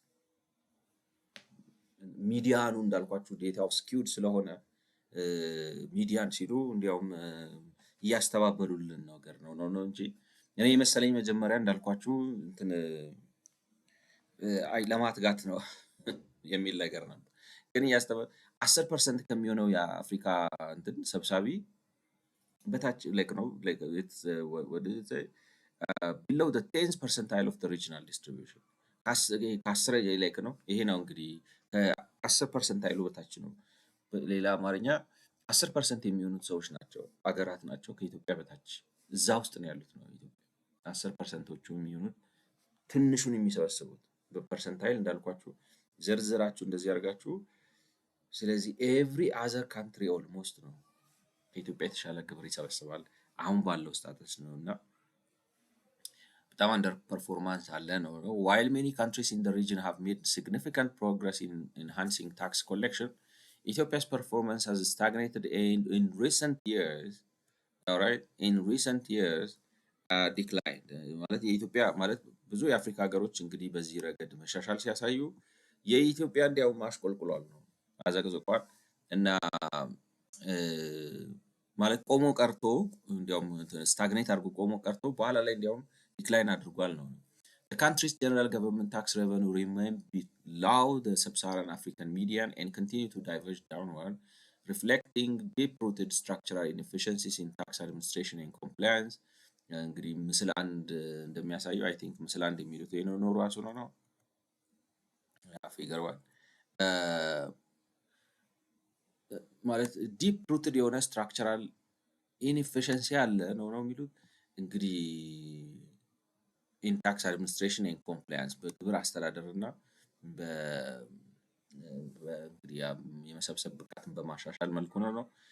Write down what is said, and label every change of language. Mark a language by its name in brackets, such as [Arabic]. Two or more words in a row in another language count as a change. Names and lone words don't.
[Amharic] ሚዲያኑ እንዳልኳችሁ ዴታው ስኪውድ ስለሆነ ሚዲያን ሲሉ እንዲያውም እያስተባበሉልን ነገር ነው እንጂ እኔ መሰለኝ መጀመሪያ እንዳልኳችሁ እንትን አይ ለማትጋት ነው የሚል ነገር ነበር። ግን 10% ከሚሆነው የአፍሪካ እንትን ሰብሳቢ በታች ላይክ ነው [English] below the 10th percentile of the regional distribution [Amharic] ከ10 ላይክ ነው። ይሄ ነው እንግዲህ ከ10 ፐርሰንታይሉ በታች ነው። ሌላ አማርኛ 10% የሚሆኑት ሰዎች ናቸው አገራት ናቸው ከኢትዮጵያ በታች እዛ ውስጥ ነው ያሉት ነው ኢትዮጵያ 10%ዎቹ የሚሆኑት ትንሹን የሚሰበስቡት በፐርሰንታይል እንዳልኳችሁ ዘርዝራችሁ እንደዚህ አድርጋችሁ። ስለዚህ [English] every other country almost [Amharic] ነው ከኢትዮጵያ የተሻለ ግብር ይሰበስባል አሁን ባለው ስታተስ ነው እና በጣም [English] under performance [Amharic] አለ ነው። [English] while many countries in the region have made significant progress in enhancing tax collection, Ethiopia's performance has stagnated in recent years. All right, in recent years declined [Amharic] ማለት የኢትዮጵያ ማለት ብዙ የአፍሪካ ሀገሮች እንግዲህ በዚህ ረገድ መሻሻል ሲያሳዩ የኢትዮጵያ እንዲያውም አሽቆልቁሏል ነው አዘቅዝቋል እና ማለት ቆሞ ቀርቶ እንዲያውም ስታግኔት አድርጎ ቆሞ ቀርቶ በኋላ ላይ እንዲያውም ዲክላይን አድርጓል ነው። [English] The country's general government tax revenue remain below the sub-Saharan African median and continue to diverge downward, reflecting deep-rooted structural inefficiencies in tax administration and compliance. [Amharic] እንግዲህ ምስል አንድ እንደሚያሳየው [English] I think [Amharic] ምስል አንድ የሚሉት ይሄ ነው ራሱ ነው ይገርባል ማለት [English] deep rooted [Amharic] የሆነ [English] structural inefficiency [Amharic] አለ ነው የሚሉት እንግዲህ [English] in tax administration and compliance [Amharic] በግብር አስተዳደር እና እንግዲህ የመሰብሰብ ብቃትን በማሻሻል መልኩ ነው